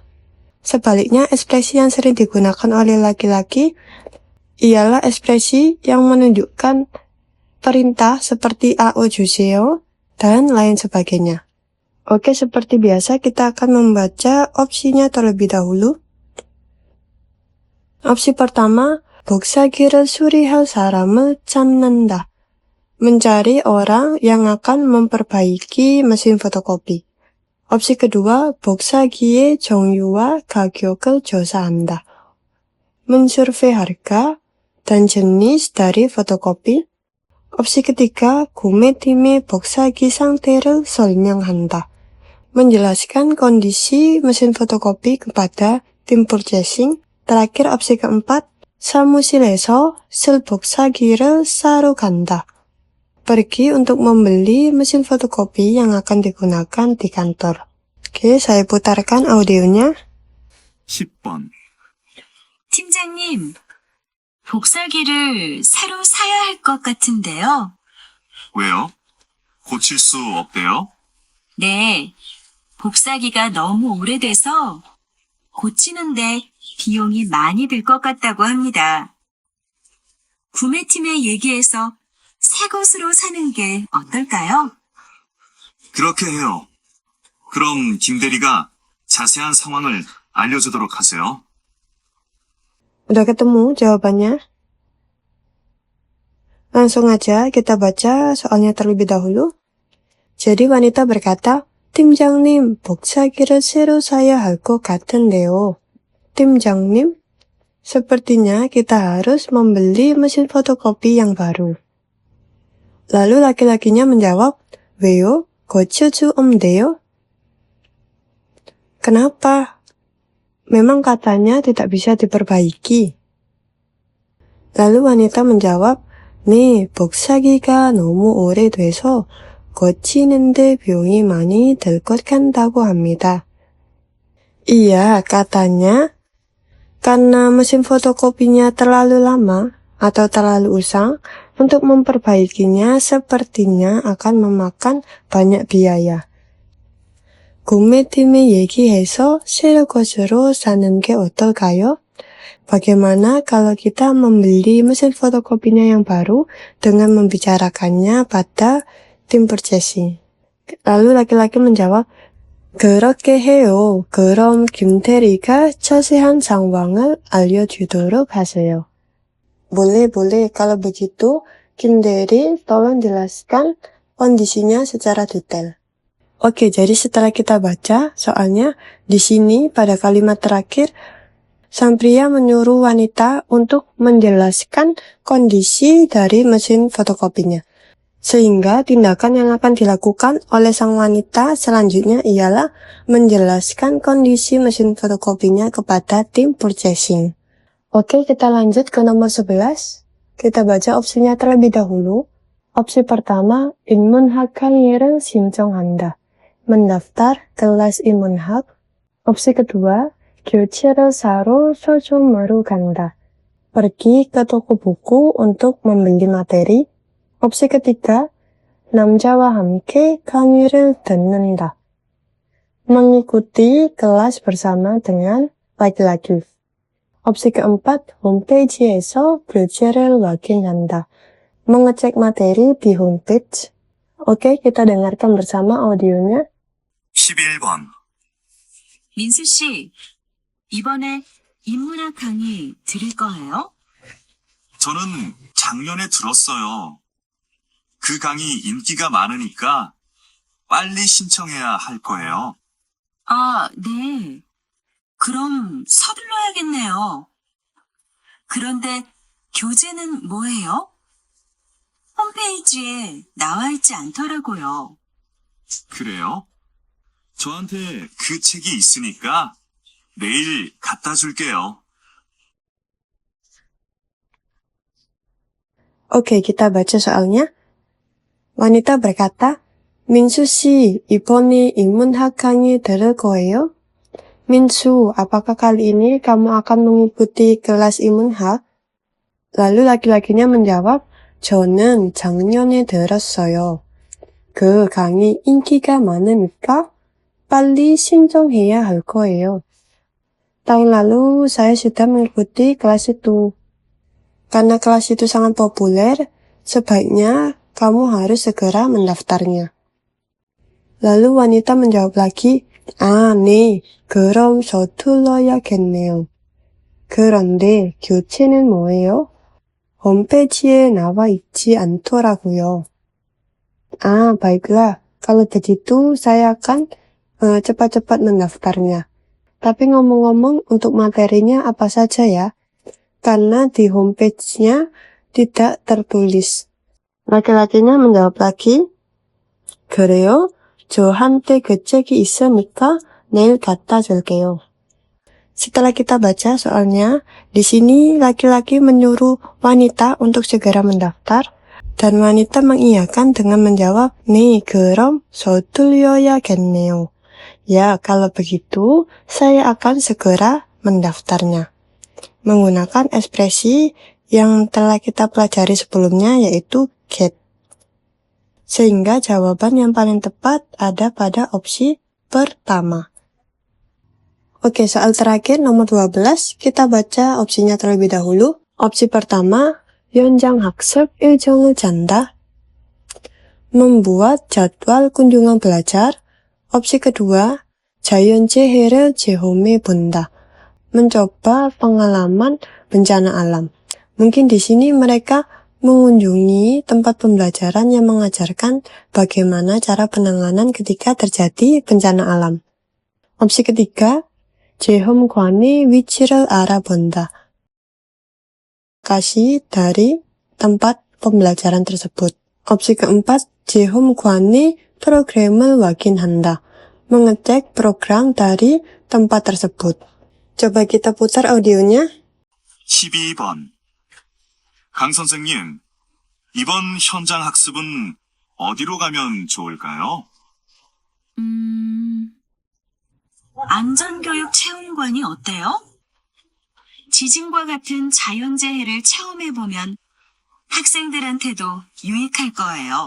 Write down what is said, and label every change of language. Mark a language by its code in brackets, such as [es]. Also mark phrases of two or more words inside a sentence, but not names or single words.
[id] Sebaliknya, ekspresi yang sering digunakan oleh laki-laki ialah ekspresi yang menunjukkan perintah seperti [ko] ao 주세요 [id] dan lain sebagainya. Oke, seperti biasa kita akan membaca opsinya terlebih dahulu. Opsi pertama, [ko] 복사기를 수리할 사람을 찾는다. [id] mencari orang yang akan memperbaiki mesin fotokopi. Opsi kedua, [ko] 복사기의 종류와 가격을 조사한다. [id] mensurvei harga dan jenis dari fotokopi. Opsi ketiga, [ko] 구매팀의 복사기 상태를 설명한다. [id] menjelaskan kondisi mesin fotokopi kepada tim purchasing. Terakhir opsi keempat, [ko] 사무실에서 쓸 복사기를 사러 간다. [id] Pergi untuk membeli mesin fotokopi yang akan digunakan di kantor. Oke, saya putarkan audionya. [ko] 10번. 팀장님, 복사기를 새로 사야 할 것 같은데요. 왜요? 고칠 수 없대요? 네, 복사기가 너무 오래돼서 고치는데 비용이 많이 들 것 같다고 합니다. 구매팀에 얘기해서 새 것으로 사는 게 어떨까요? 그렇게 해요. 그럼 김 대리가 자세한 상황을 알려주도록 하세요. [id] Udah ketemu jawabannya? Langsung aja kita baca soalnya terlebih dahulu. Jadi wanita berkata, [ko] 팀장님, 복사기를 새로 사야 할 것 같은데요. 팀장님, [id] sepertinya kita harus membeli mesin fotokopi yang baru. Lalu laki-lakinya menjawab, [ko] 왜요? 고칠 수 없대요? [id] Kenapa? Memang katanya tidak bisa diperbaiki. Lalu wanita menjawab, [ko] 네, 복사기가 너무 오래돼서 고치는데 비용이 많이 들 것 같다고 합니다. [id] Iya, katanya, karena mesin fotokopinya terlalu lama atau terlalu usang, untuk memperbaikinya sepertinya akan memakan banyak biaya. [ko] 구매팀에 얘기해서 새 것으로 사는 게 어떨까요? [id] Bagaimana kalau kita membeli mesin fotokopinya yang baru dengan membicarakannya pada tim purchasing? Lalu laki-laki menjawab, [ko] 그렇게 해요. 그럼 김 대리가 자세한 상황을 알려주도록 하세요. [id] Boleh. Kalau begitu, Kim Dae-ri tolong jelaskan kondisinya secara detail. Oke, jadi setelah kita baca soalnya, di sini pada kalimat terakhir, sang pria menyuruh wanita untuk menjelaskan kondisi dari mesin fotokopinya. Sehingga tindakan yang akan dilakukan oleh sang wanita selanjutnya ialah menjelaskan kondisi mesin fotokopinya kepada tim purchasing. Oke, kita lanjut ke nomor 11. Kita baca opsinya terlebih dahulu. Opsi pertama, [ko] 인문학 강의를 신청한다. [id] mendaftar kelas 인문학. Opsi kedua, [ko] 교재를 사러 서점으로 간다. [id] Pergi ke toko buku untuk membeli materi. Opsi ketiga, [ko] 남자와 함께 강의를 듣는다. [id] Mengikuti kelas bersama dengan laki-laki. Opsi keempat, [ko] 홈페이지에서 교재를 확인한다. [id] Mengecek materi di homepage. Oke, kita dengarkan bersama audionya. [ko] 11번. 민수 씨, 이번에 인문학 강의 들을 거예요? 저는 작년에 들었어요. 그 강의 인기가 많으니까 빨리 신청해야 할 거예요. 아, 네. 그럼 서둘러야겠네요. 그런데 교재는 뭐예요? 홈페이지에 나와 있지 않더라고요. 그래요? 저한테 그 책이 있으니까 내일 갖다 줄게요. [id] Oke, kita baca soalnya. Wanita berkata, [ko] 민수 씨, 이번에 인문학 강의 들을 거예요? [id] 민수, apakah kali ini kamu akan mengikuti kelas 인문학? Lalu laki-lakinya menjawab, [ko] 저는 작년에 들었어요. 그 강의 인기가 많으니까 빨리 신청해야 할 거예요. [id] Tahun lalu saya sudah mengikuti kelas itu. Karena kelas itu sangat populer, sebaiknya kamu harus segera mendaftarnya. Lalu wanita menjawab lagi, [ko] 아, 네, 그럼 서둘러야겠네요. 그런데 교재는 뭐예요? 홈페이지에 나와 있지 않더라고요. [id] Ah, baiklah. Kalau begitu, saya akan cepat-cepat mendaftarnya. Tapi ngomong-ngomong, untuk materinya apa saja ya? Karena di homepage-nya tidak tertulis. Laki-lakinya menjawab lagi, [ko] 그래요? 저한테 그 책이 있으니까 내일 갖다 줄게요. [id] Setelah kita baca soalnya, di sini laki-laki menyuruh wanita untuk segera mendaftar, dan wanita mengiyakan dengan menjawab, [ko] 네, 그럼 서둘러야겠네요. [id] Ya, kalau begitu, saya akan segera mendaftarnya. Menggunakan ekspresi yang telah kita pelajari sebelumnya, yaitu get. Sehingga jawaban yang paling tepat ada pada opsi pertama. Oke, soal terakhir nomor 12, kita baca opsinya terlebih dahulu. Opsi pertama, [ko] 현장 학습 일정을 짠다. [id] membuat jadwal kunjungan belajar. Opsi kedua, [ko] 자연재해를 체험해 본다. [id] mencoba pengalaman bencana alam. Mungkin di sini mereka mengunjungi tempat pembelajaran yang mengajarkan bagaimana cara penanganan ketika terjadi bencana alam. Opsi ketiga, [ko] 체험관의 위치를 알아본다. [id] lokasi dari tempat pembelajaran tersebut. Opsi keempat, [ko] 체험관의 program을 확인한다. [id] mengecek program dari tempat tersebut. Coba kita putar audionya. 12번. [ko] 강 선생님, 이번 현장 학습은 어디로 가면 좋을까요? 안전교육 체험관이 어때요? 지진과 같은 자연재해를 체험해보면 학생들한테도 유익할 거예요.